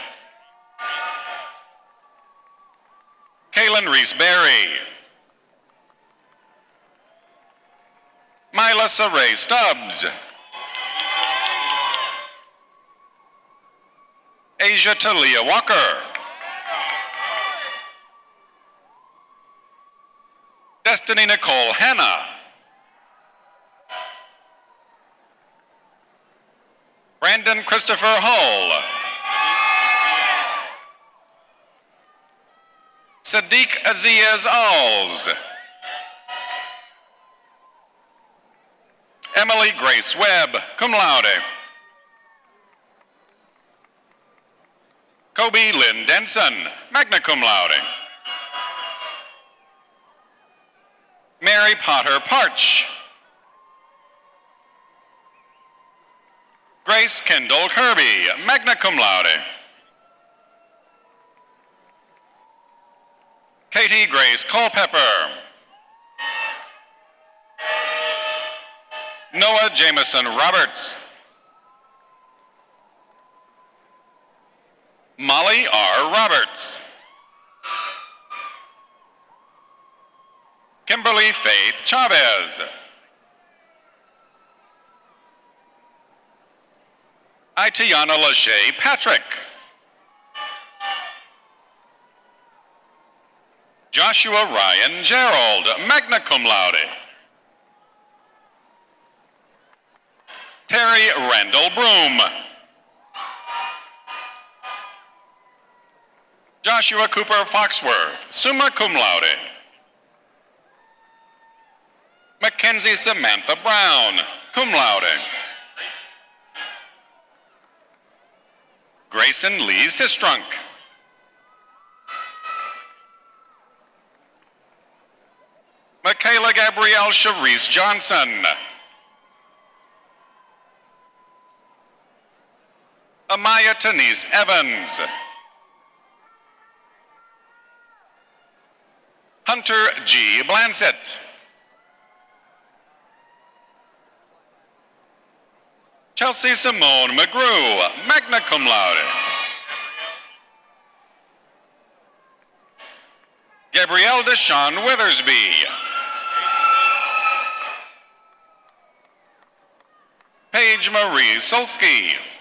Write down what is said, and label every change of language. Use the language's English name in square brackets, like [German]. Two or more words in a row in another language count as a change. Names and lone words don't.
[English] Kaylin Reese Berry. Mila Saray Stubbs. Asia Talia Walker. Destiny Nicole Hanna. Brandon Christopher Hull. Sadiq Aziz Alls. Emily Grace Webb, [Latin] cum laude. [English] Kobe Lynn Denson, [Latin] magna cum laude. [English] Potter Parch. Grace Kendall Kirby, [Latin] magna cum laude. [English] Katie Grace Culpepper. Noah Jameson Roberts. Molly R. Roberts. Kimberly Faith Chavez. Itiana Lachey Patrick. Joshua Ryan Gerald, [Latin] magna cum laude. [English] Terry Randall Broom. Joshua Cooper Foxworth, [Latin] summa cum laude. [English] Mackenzie Samantha Brown, [Latin] cum laude. [English] Grayson Lee Sistrunk. Michaela Gabrielle Charisse Johnson. Amaya Tanise Evans. Hunter G. Blansett. Chelsea Simone McGrew, [Latin] magna cum laude. [English] Gabrielle Deshawn Withersby. Paige Marie Solsky.